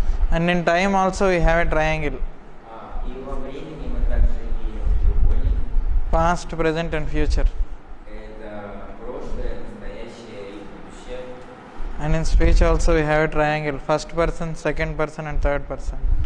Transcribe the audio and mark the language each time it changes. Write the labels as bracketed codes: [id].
[en] And in time also we have a triangle. [ru] И во времени мы также имеем треугольник. [en] Past, present and future. [ru] Это прошлое, настоящее и будущее. [en] And in speech also we have a triangle. First person, second person and third person.